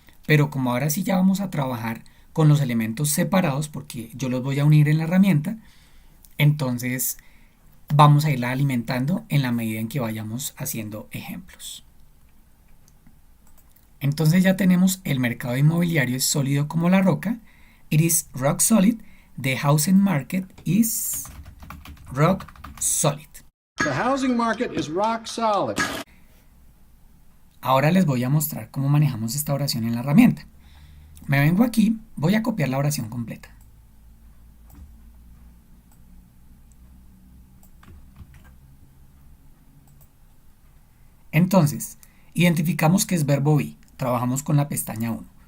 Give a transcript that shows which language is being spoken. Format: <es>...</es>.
<es>Pero como ahora sí ya vamos a trabajar con los elementos separados porque yo los voy a unir en la herramienta, entonces vamos a irla alimentando en la medida en que vayamos haciendo ejemplos. Entonces ya tenemos el mercado inmobiliario es sólido como la roca.</es> <en>It is rock solid. The housing market is rock solid. The housing market is rock solid.</en> <es>Ahora les voy a mostrar cómo manejamos esta oración en la herramienta. Me vengo aquí, voy a copiar la oración completa. Entonces, identificamos que es verbo be. Trabajamos con la pestaña 1.</es>